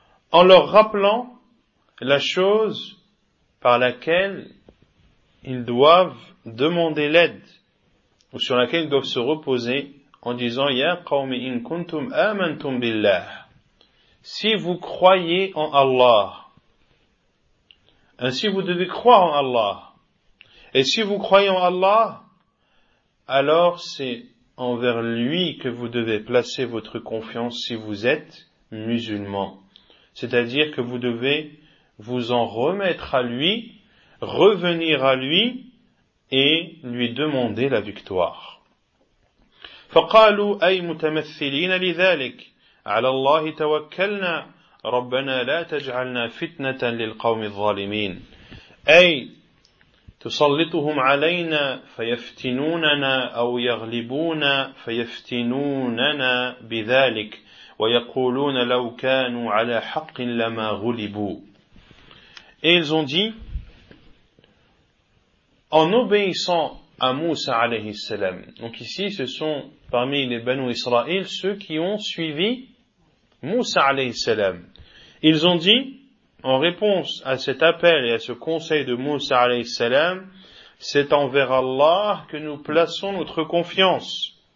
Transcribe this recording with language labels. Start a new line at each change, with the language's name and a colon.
French: En leur rappelant la chose par laquelle ils doivent demander l'aide, ou sur laquelle ils doivent se reposer, en disant,
Arabic: ya qawmi in kuntum amantum billah,
French: si vous croyez en Allah, ainsi vous devez croire en Allah, et si vous croyez en Allah, alors c'est envers lui que vous devez placer votre confiance si vous êtes musulman. C'est-à-dire que vous devez vous en remettre à lui, revenir à lui et lui demander la victoire.
Arabic: فقالوا أي متمثلين لذلك على الله توكلنا ربنا لا تجعلنا فتنة للقوم الظالمين أي تسلطهم علينا فيفتنوننا أو يغلبون فيفتنوننا بذلك ويقولون لو كانوا على حق لما غلبوا.
French: Ils ont dit, en obéissant à Moussa alayhi salam. Donc ici, ce sont parmi les Banu Israël ceux qui ont suivi Moussa alayhi salam. Ils ont dit, en réponse à cet appel et à ce conseil de Moussa alayhi salam, c'est envers Allah que nous plaçons notre confiance.